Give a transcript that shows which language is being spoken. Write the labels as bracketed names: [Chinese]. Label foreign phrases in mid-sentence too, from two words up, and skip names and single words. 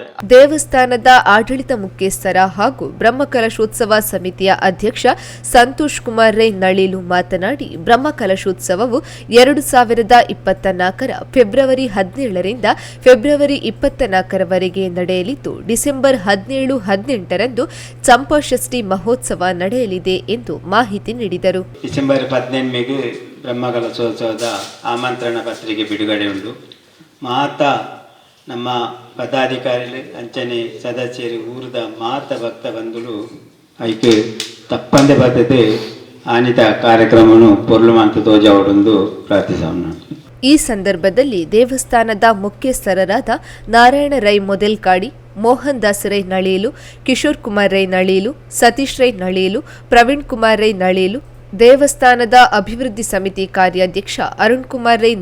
[Kannada] ದೇವಸ್ಥಾನದ ಆಡಳಿತ ಮುಖ್ಯಸ್ಥರ ಹಾಗೂ ಬ್ರಹ್ಮಕಲಶೋತ್ಸವ ಸಮಿತಿಯ ಅಧ್ಯಕ್ಷ ಸಂತೋಷ್ ಕುಮಾರ್ ರೈ ನಳಿಲು ಮಾತನಾಡಿ, ಬ್ರಹ್ಮಕಲಶೋತ್ಸವವು 2024 ಫೆಬ್ರವರಿ 17ರಿಂದ ಫೆಬ್ರವರಿ 24ರವರೆಗೆ ನಡೆಯಲಿದ್ದು, ಡಿಸೆಂಬರ್ 17-18ರಂದು ಚಂಪಾಷಷ್ಠಿ ಮಹೋತ್ಸವ ನಡೆಯಲಿದೆ ಎಂದು ಮಾಹಿತಿ ನೀಡಿದರು. ಡಿಸೆಂಬರ್ 18ಗೆ ಬ್ರಹ್ಮಕಲಶೋತ್ಸವದ ಆಮಂತ್ರಣ ಪತ್ರಿಕೆ ಬಿಡುಗಡೆ ಉಂಟು. [Tulu] ಮಾತಾ ನಮ್ಮ ಪದಾಧಿಕಾರಿಗಳು ಅಂಚನೆ ಸದಸ್ಯರು ಊರದ ಮಾತ ಭಕ್ತ ಬಂಧುಗಳು ಐಕೆ ತಪ್ಪಂದೆ ಬರ್ತದೆ ಆನಿತ ಕಾರ್ಯಕ್ರಮವನ್ನು ಪೊರ್ಲುಮಂತ ತೋಜಾವಡೊಂದು ಪ್ರಾರ್ಥಿಸೋಣ. [Kannada] ಈ ಸಂದರ್ಭದಲ್ಲಿ ದೇವಸ್ಥಾನದ ಮುಖ್ಯಸ್ಥರಾದ ನಾರಾಯಣ ರೈ ಮೊದಲ್ಕಾಡಿ, ಮೋಹನ್ ದಾಸ್ ರೈ ನಳಿಲು, ಕಿಶೋರ್ ಕುಮಾರ್ ರೈ ನಳಿಲು, ಸತೀಶ್ ರೈ ನಳಿಲು, ಪ್ರವೀಣ್ ಕುಮಾರ್ ರೈ ನಳಿಲು, ದೇವಸ್ಥಾನದ ಅಭಿವೃದ್ಧಿ ಸಮಿತಿ ಕಾರ್ಯಾಧ್ಯಕ್ಷ ಅರುಣ್ ಕುಮಾರ್ ರೈ